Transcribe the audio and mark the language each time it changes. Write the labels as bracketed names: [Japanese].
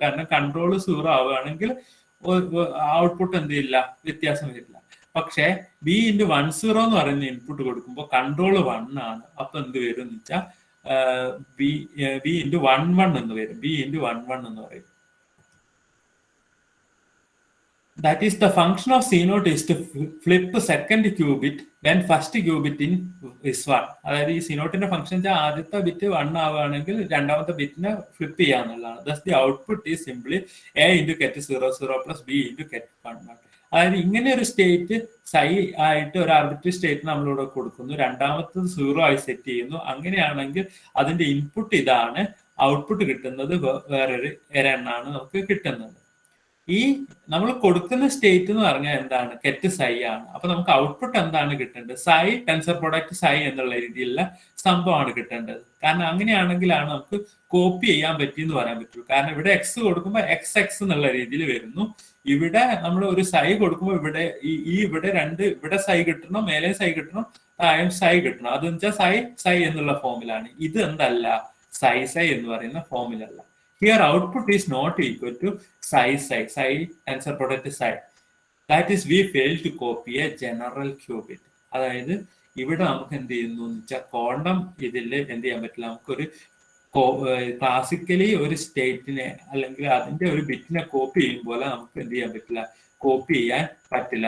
[Malayalam] കാരണം കൺട്രോൾ 0 ആവുകയാണെങ്കിൽ ഔട്ട്പുട്ട് എന്ത് ചെയ്യില്ല, വ്യത്യാസം വരില്ല. പക്ഷെ ബി ഇൻറ്റു 10 എന്ന് പറയുന്ന ഇൻപുട്ട് കൊടുക്കുമ്പോൾ കൺട്രോൾ 1 ആണ്. അപ്പൊ എന്ത് വരും എന്ന് വെച്ചാൽ ബി ഇൻറ്റു 11 എന്ന് വരും. ബി ഇൻറ്റു 11 എന്ന് പറയും. [English] That is the function of C0 is to flip the second qubit when first qubit in is 1. [Malayalam] അതായത് ഈ C0ന്റെ ഫംഗ്ഷൻ ആദ്യത്തെ ബിറ്റ് 1 ആവുകയാണെങ്കിൽ രണ്ടാമത്തെ ബിറ്റിനെ flip ചെയ്യാന്നുള്ളതാണ്. [English] Thus the output is simply a into get 0 plus b into get 1. [Malayalam] അതായത് ഇങ്ങനെ ഒരു state സൈ ആയിട്ട് ഒരു ആർബിട്രറി സ്റ്റേറ്റ് നമ്മളിവിടെ കൊടുക്കുന്നു, രണ്ടാമത്തത് 0 ആയി സെറ്റ് ചെയ്യുന്നു. അങ്ങനെയാണെങ്കിൽ അതിന്റെ ഇൻപുട്ട് ഇതാണ്, ഔട്ട്പുട്ട് കിട്ടുന്നത് വേറൊരു എണ്ണാണ് നമുക്ക് കിട്ടുന്നത്. ഈ നമ്മൾ കൊടുക്കുന്ന സ്റ്റേറ്റ് എന്ന് പറഞ്ഞാൽ എന്താണ്? കെറ്റ് സൈ ആണ്. അപ്പൊ നമുക്ക് ഔട്ട്പുട്ട് എന്താണ് കിട്ടേണ്ടത്? സൈ ടെൻസർ പ്രൊഡക്റ്റ് സൈ എന്നുള്ള രീതിയിലുള്ള സംഭവമാണ് കിട്ടേണ്ടത്. കാരണം അങ്ങനെയാണെങ്കിലാണ് നമുക്ക് കോപ്പി ചെയ്യാൻ പറ്റിയെന്ന് പറയാൻ പറ്റുള്ളൂ. കാരണം ഇവിടെ എക്സ് കൊടുക്കുമ്പോൾ എക്സ് എക്സ് എന്നുള്ള രീതിയിൽ വരുന്നു. ഇവിടെ നമ്മൾ ഒരു സൈ കൊടുക്കുമ്പോൾ ഇവിടെ ഇവിടെ സൈ കിട്ടണം, മേലെ സൈ കിട്ടണം, താഴെ സൈ കിട്ടണം. അതെന്ന് വെച്ചാൽ സൈ സൈ എന്നുള്ള ഫോമിലാണ്. ഇത് എന്തല്ല? സൈ സൈ എന്ന് പറയുന്ന ഫോമിലല്ല. [English] Here output is not equal to psi tensor product psi. That is we fail to copy a general qubit. [Malayalam] അതായത് ഇവിടെ നമുക്ക് എന്ത് ചെയ്യുന്നു എന്ന് വെച്ചാൽ ക്വാണ്ടം ഇതിൽ എന്ത് ചെയ്യാൻ പറ്റില്ല. നമുക്കൊരു ക്ലാസിക്കലി ഒരു സ്റ്റേറ്റിനെ അല്ലെങ്കിൽ അതിന്റെ ഒരു ബിറ്റിനെ കോപ്പി ചെയ്യുമ്പോൾ നമുക്ക് എന്ത് ചെയ്യാൻ പറ്റില്ല, കോപ്പി ചെയ്യാൻ പറ്റില്ല.